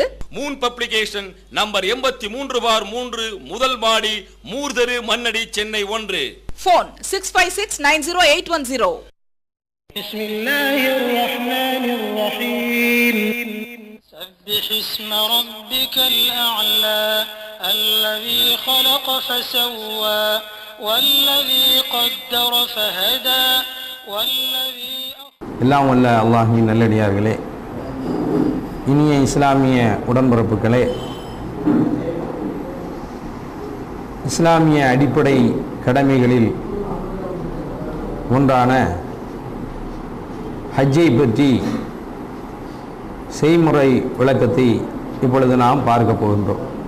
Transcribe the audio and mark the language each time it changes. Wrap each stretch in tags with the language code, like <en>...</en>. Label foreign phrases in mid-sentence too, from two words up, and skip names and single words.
<ta>மூன் பப்ளிகேஷன், நம்பர் 83/3, முதல் மாடி, மூர்தரு, மண்ணடி, சென்னை 1. போன் 65690810.</ta> <ar>بسم الله الرحمن الرحيم. سبح اسم ربك الأعلى الذي خلق فسوى والذي قدر فهدى والذي</ar> <ta>எல்லாம் வல்ல அல்லாஹ்வின் நல்லடியார்களே, இனிய இஸ்லாமிய உடன்பிறப்புகளே, இஸ்லாமிய அடிப்படை கடமைகளில் ஒன்றான ஹஜ்ஜை பற்றி செய்முறை விளக்கத்தை இப்பொழுது நாம் பார்க்க போகின்றோம்.</ta>